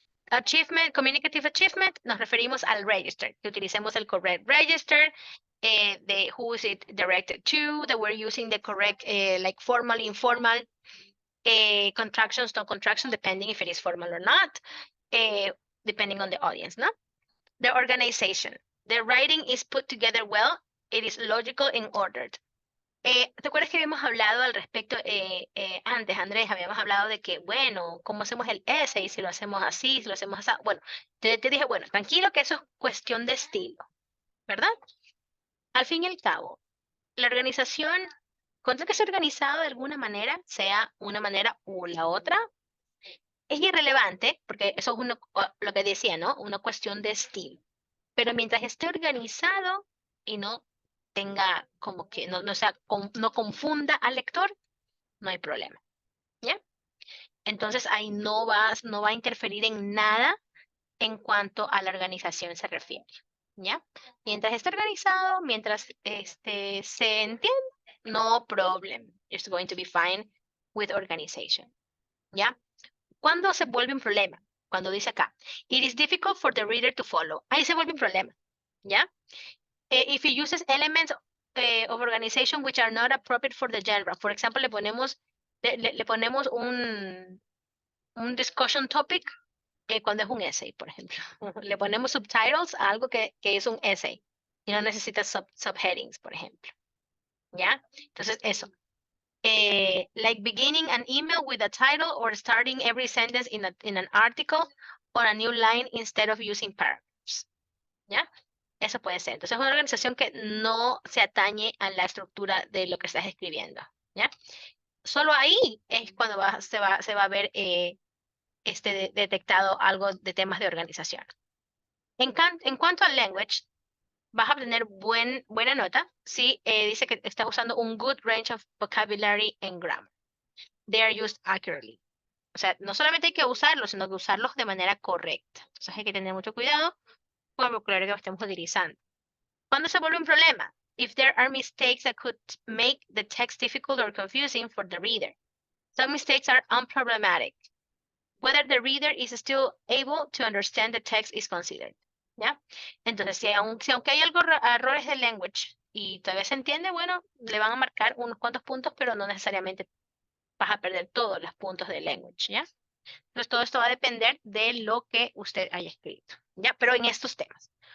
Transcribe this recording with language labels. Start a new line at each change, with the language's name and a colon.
English: Achievement, communicative achievement,
Spanish: nos referimos al register, que utilicemos el correct register,
English: the who is it directed to, that we're using the correct, like formal, informal, contractions, no contraction, depending if it is formal or not, depending on the audience, no? The organization, the writing is put together well, it is logical and ordered.
Spanish: ¿Te acuerdas que habíamos hablado al respecto antes, Andrés? Habíamos hablado de que, bueno, ¿cómo hacemos el essay? Si lo hacemos así, si lo hacemos así. Bueno, te dije, bueno, tranquilo que eso es cuestión de estilo, ¿verdad? Al fin y al cabo, la organización, con que sea organizado de alguna manera, sea una manera u la otra, es irrelevante, porque eso es lo que decía, ¿no? Una cuestión de estilo. Pero mientras esté organizado y no tenga como que, no confunda al lector, no hay problema, ¿ya? Entonces ahí no va a interferir en nada en cuanto a la organización se refiere, ¿ya? Mientras esté organizado, mientras se entiende,
English: no problem. It's going to be fine with organization, ¿ya?
Spanish: ¿Cuándo se vuelve un problema? Cuando dice acá,
English: it is difficult for the reader to follow.
Spanish: Ahí se vuelve un problema, ¿ya?
English: If it uses elements of organization which are not appropriate for the genre. For example,
Spanish: le ponemos un discussion topic cuando es un essay, por ejemplo. Le ponemos subtitles a algo que es un essay y no necesita subheadings, por ejemplo. ¿Ya? Entonces, eso.
English: Like beginning an email with a title or starting every sentence in an article or a new line instead of using paragraphs.
Spanish: ¿Ya? Eso puede ser. Entonces, es una organización que no se atañe a la estructura de lo que estás escribiendo. ¿Ya? Solo ahí es cuando se va a ver detectado algo de temas de organización. En cuanto al language, vas a obtener buena nota si dice que estás usando un
English: good range of vocabulary and grammar. They are used accurately.
Spanish: O sea, no solamente hay que usarlos, sino que usarlos de manera correcta. Entonces hay que tener mucho cuidado con el vocabulario que estemos utilizando. ¿Cuándo se vuelve un problema?
English: If there are mistakes that could make the text difficult or confusing for the reader. Some mistakes are unproblematic. Whether the reader is still able to understand the text is considered.
Spanish: ¿Ya? Entonces, si aunque hay errores de language y todavía se entiende, bueno, le van a marcar unos cuantos puntos, pero no necesariamente vas a perder todos los puntos de language, ¿ya? Entonces, todo esto va a depender de lo que usted haya escrito, ¿ya? Pero en estos temas.